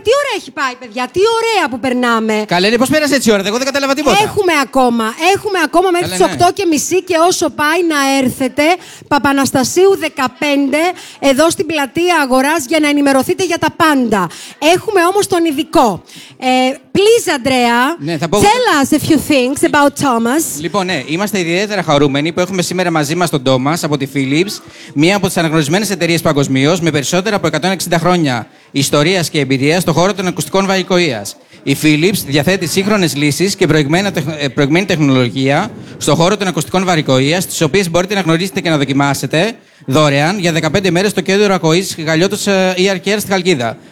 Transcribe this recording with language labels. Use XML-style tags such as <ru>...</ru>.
<el>Τι ωραία έχει πάει, παιδιά. Τι ωραία που περνάμε. Καλέ, πώς πέρασε έτσι η ώρα, εγώ δεν κατάλαβα τίποτα. Έχουμε ακόμα μέχρι τις 8 και μισή και όσο πάει να έρθετε Παπαναστασίου 15 εδώ στην πλατεία Αγοράς για να ενημερωθείτε για τα πάντα. Έχουμε όμως τον ειδικό.</el> <en>Please, Andrea, tell us a few things about Thomas.</en> <el>Λοιπόν, ναι, είμαστε ιδιαίτερα χαρούμενοι που έχουμε σήμερα μαζί μας τον Thomas από τη Philips, μία από τις αναγνωρισμένες εταιρείες παγκοσμίως, με περισσότερα από 160 χρόνια ιστορίας και εμπειρίας στον χώρο των ακουστικών βαρικοίας. Η Philips διαθέτει σύγχρονες λύσεις και προηγμένη τεχνολογία στον χώρο των ακουστικών βαρικοίας, τις οποίες μπορείτε να γνωρίσετε και να δοκιμάσετε δωρεάν για 15 μέρες στο κέντρο ακοής Γαλλιώτος ER Care στη Χαλκίδα.</el>